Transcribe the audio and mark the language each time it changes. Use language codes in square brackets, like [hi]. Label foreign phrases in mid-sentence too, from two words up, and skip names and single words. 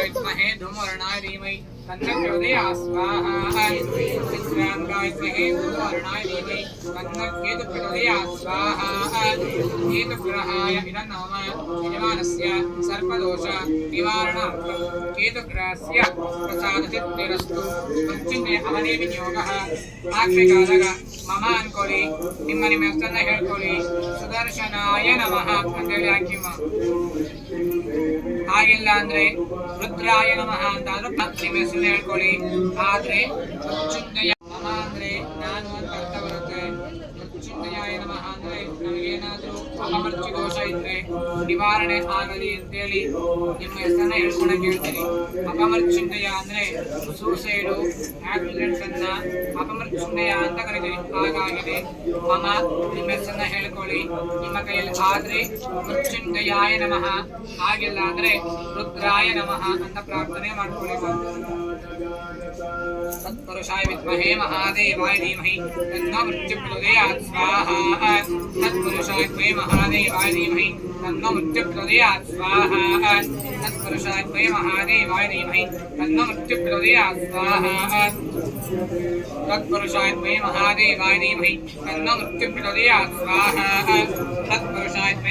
[sa] विद्महे धूमवर्णाय धीमहि तन्नः प्रचोदयात् स्वाहा चित्रांगाय विद्महे धूमवर्णाय धीमहि तन्नः प्रचोदयात् स्वाहा केतुग्रहाय इदं नमः यजमानस्य सर्पदोष निवारणार्थं केतुग्रहस्य प्रसादसिद्धिरस्तु मृत्युंजय अवनेविनियोगः [kn] ಆತ್ಮಿಕಾದಾಗ ಮಮ ಅನ್ಕೊಳ್ಳಿ ನಿಮ್ಮ ಹೆಸರನ್ನ ಹೇಳ್ಕೊಳ್ಳಿ ಸುದರ್ಶನಾಯ ನಮಃ ಅಂತೇಳಿ ಹಾಕಿಮ್ಮ ಹಾಗಿಲ್ಲ ಅಂದ್ರೆ [sa] ರುದ್ರಾಯ ನಮಃ [kn] ಅಂತಾದ್ರೂ ನಿಮ್ಮ ಹೆಸರನ್ನ ಹೇಳ್ಕೊಳ್ಳಿ ಆದ್ರೆ ಮೃತ್ಯುಂಜಯ ಮಮ ಅಂದ್ರೆ ನಾನು ಅಂತ ಅರ್ಥ ಬರುತ್ತೆ [sa] ಮೃತ್ಯುಂಜಯಾಯ ನಮಃ [kn] ಅಂದ್ರೆ ನನಗೇನಾದ್ರೂ ಅಪಮೃತ್ಯು ದೋಷ ಇದ್ರೆ ನಿವಾರಣೆ ಆಗಲಿ ಅಂತೇಳಿ ನಿಮ್ಮ ಹೆಸರನ್ನ ಹೇಳ್ಕೊಳಕ್ ಹೇಳ್ತೀನಿ ಅಪಮೃತ್ಯುಂಜಯ ಅಂದ್ರೆ [en] suicide accidents [kn] ಅನ್ನ ಅಪಮೃತ್ಯುಂಜಯ ಅಂತ ಕರೀತೀವಿ ಹಾಗಾಗಿದೆ ಮಮ ನಿಮ್ಮ ಹೆಸರನ್ನ ಹೇಳ್ಕೊಳ್ಳಿ ನಿಮ್ಮ ಕೈಯಲ್ಲಿ ಆದ್ರೆ [sa] ಮೃತ್ಯುಂಜಯಾಯ ನಮಃ [kn] ಆಗಿಲ್ಲ ಅಂದ್ರೆ [sa] ರುದ್ರಾಯ ನಮಃ [kn] ಅಂತ ಪ್ರಾರ್ಥನೆ ಮಾಡ್ಕೊಳ್ಳಿ [sa] तत्पुरुषाय विद्महे महादेवाय धीमहि तन्नो मृत्युप्रचोदयात् स्वाहा तत्पुरुषाय विद्महे महादेवाय धीमहि तन्नो मृत्युप्रचोदयात् स्वाहा तत्पुरुषाय विद्महे महादेवाय धीमहि तन्नो मृत्युप्रचोदयात् स्वाहा तत्पुरुषाय विद्महे महादेवाय धीमहि तन्नो मृत्युप्रचोदयात् स्वाहा तत्पुरुषाय विद्महे